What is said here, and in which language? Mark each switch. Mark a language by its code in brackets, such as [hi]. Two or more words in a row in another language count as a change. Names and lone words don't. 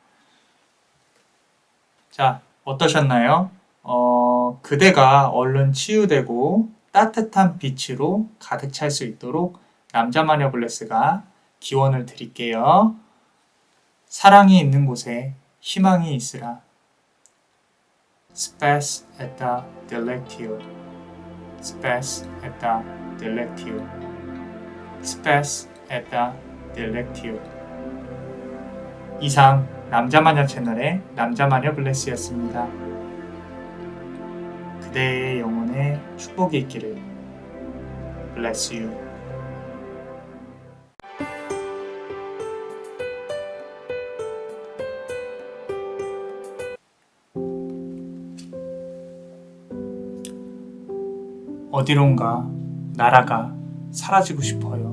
[ko] 자, 어떠셨나요? 그대가 얼른 치유되고 따뜻한 빛으로 가득 찰 수 있도록 남자 마녀 블레스가 기원을 드릴게요. 사랑이 있는 곳에 희망이 있으라. [la] Spes et delectio. Spes et delectio. Spes et delectio. [ko] 이상 남자마녀 채널의 남자마녀 블레스였습니다. 그대의 영혼에 축복이 있기를. [en] Bless you. [ko] 어디론가 나라가 사라지고 싶어요.